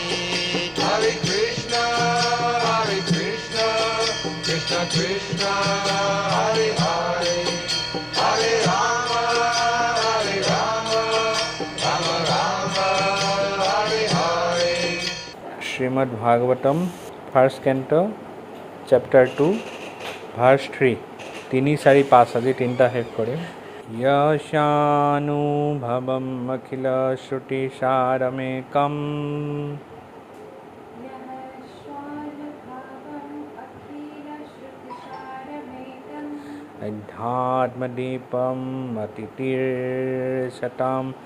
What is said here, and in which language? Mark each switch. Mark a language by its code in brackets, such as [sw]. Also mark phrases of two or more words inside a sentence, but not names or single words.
[sa] हरे कृष्ण, कृष्ण कृष्ण, हरे हरे, हरे राम, राम राम, हरे हरे. [en] Srimad Bhagavatam, first canto, chapter 2, verse 3. [as] 3 4 5 আজি তিনটা শেষ কৰিম। [sa] यशानुभवम अखिल श्रुति सारमेकम अध्यात्मदीपम अतितीर्षतां